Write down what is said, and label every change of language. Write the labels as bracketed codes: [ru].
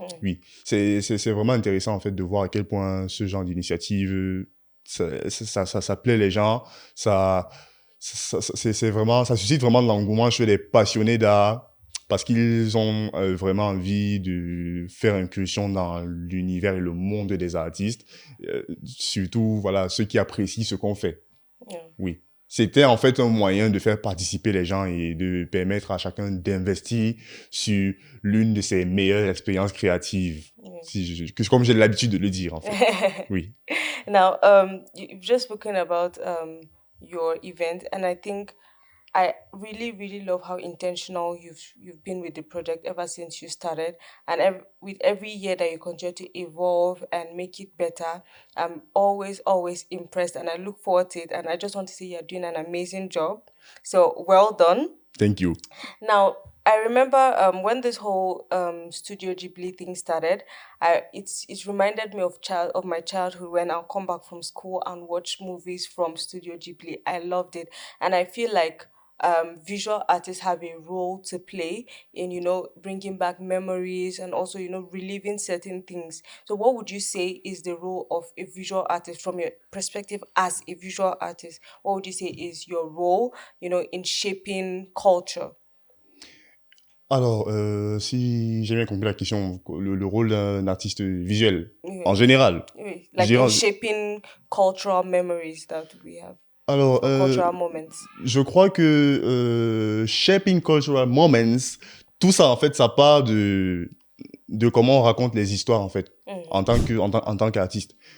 [fr] Oui, c'est vraiment intéressant en fait de voir à quel point ce genre d'initiative, ça plaît les gens, c'est vraiment, ça suscite vraiment de l'engouement chez les passionnés d'art parce qu'ils ont vraiment envie de faire incursion dans l'univers et le monde des artistes, surtout voilà ceux qui apprécient ce qu'on fait. Oui. C'était en fait un moyen de faire participer les gens et de permettre à chacun d'investir sur l'une de ses meilleures expériences créatives. Comme j'ai l'habitude de le dire, en fait. Oui. [en] Now, you've just spoken about your event, and I think I really, really love how intentional you've been with the project ever since you started, and with every year that you continue to evolve and make it better. I'm always, always impressed, and I look forward to it. And I just want to say you're doing an amazing job. So well done. Thank you. Now, I remember when this whole Studio Ghibli thing started. It's reminded me of my childhood when I'll come back from school and watch movies from Studio Ghibli. I loved it, and I feel like visual artists have a role to play in bringing back memories and also reliving certain things. So, what would you say is the role of a visual artist from your perspective as a visual artist? What would you say is your role, in shaping culture? [fr] Alors, si j'ai bien compris la question, le rôle d'un artiste visuel. en général. Oui, Je [en] like [fr] dirais [en] in [fr] en- [en] shaping cultural memories that we have, [fr] Alors, [en] or cultural moments. [fr] je crois que [en] shaping cultural moments, [fr] tout ça, en fait, ça part de comment on raconte les histoires, en fait, en tant qu'artiste.